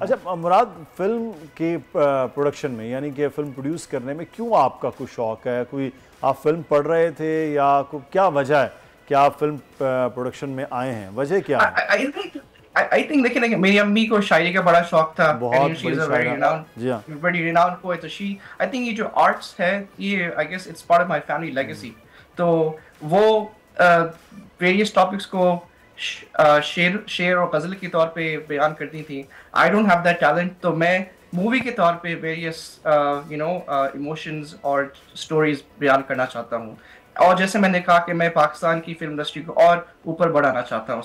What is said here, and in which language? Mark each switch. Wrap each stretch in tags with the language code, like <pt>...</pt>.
<hi>अच्छा मुराद, फिल्म के प्रोडक्शन में यानी कि फिल्म प्रोड्यूस करने में क्यों आपका कुछ शौक है? कोई आप फिल्म पढ़ रहे थे या क्या वजह है कि आप फिल्म प्रोडक्शन में आए हैं? वजह क्या है?</hi> <en>I think</en> <hi>देखिए मेरी अम्मी को शायरी का बड़ा शौक था। बहुत</hi> <en>बड़ी renowned poet। तो I think</en> <hi>ये जो आर्ट्स है ये</hi> <en>I guess it's part of my family legacy।</en> <hi>तो वो</hi> <en>various topics</en> <hi>को शेर और गज़ल के तौर पे बयान करती थी।</hi> <en>I don't have that talent।</en> <hi>तो मैं मूवी के तौर पे</hi> <en>various emotions</en> <hi>और stories बयान करना चाहता हूँ। और जैसे मैंने कहा कि मैं पाकिस्तान की फिल्म इंडस्ट्री को और ऊपर बढ़ाना चाहता हूँ।</hi>